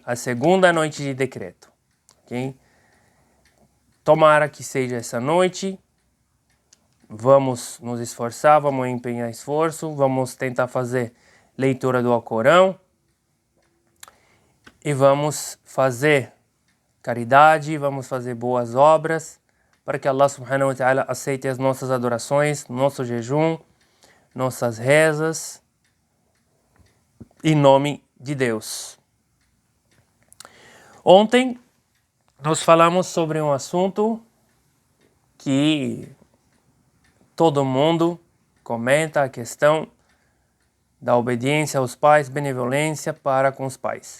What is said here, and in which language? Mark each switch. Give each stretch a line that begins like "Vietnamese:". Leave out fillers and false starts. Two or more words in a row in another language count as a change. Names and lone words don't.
Portuguese: A segunda noite de decreto, ok? Tomara que seja essa noite. Vamos nos esforçar, vamos empenhar esforço, vamos tentar fazer leitura do Alcorão e vamos fazer caridade, vamos fazer boas obras para que
Arabic: الله سبحانه وتعالى
Portuguese: aceite as nossas adorações, nosso jejum, nossas rezas, em nome de Deus. Ontem nós falamos sobre um assunto que todo mundo comenta, a questão da obediência aos pais, benevolência para com os pais.